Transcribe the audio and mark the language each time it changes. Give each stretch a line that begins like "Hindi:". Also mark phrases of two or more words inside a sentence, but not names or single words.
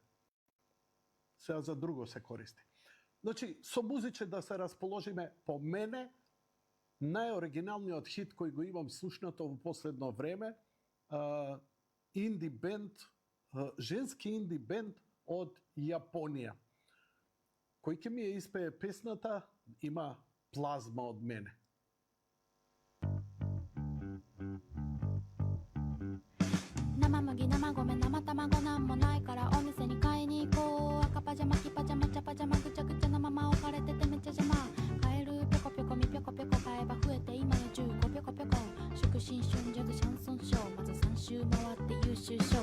Macedonian: Сега за друго се користи. Значи, со музиче да се расположиме, по мене, најоригиналниот хит кој го имам слушнато во последно време, инди бенд, женски инди бенд од Јапонија. Кој ќе ми ја испее песната, има плазма од мене.
Japanese: Нама 麦、生米、生卵なんもないからお店に買いに行こう。赤パジャマ、黄パジャマ、茶パジャマ、ぐちゃぐちゃなまま置かれててめっちゃ邪魔。買えるぴょこぴょこみぴょこぴょこ買えば増えて今や15ぴょこぴょこ。祝新春ジャズシャンソンショー、まず3周回って優秀賞。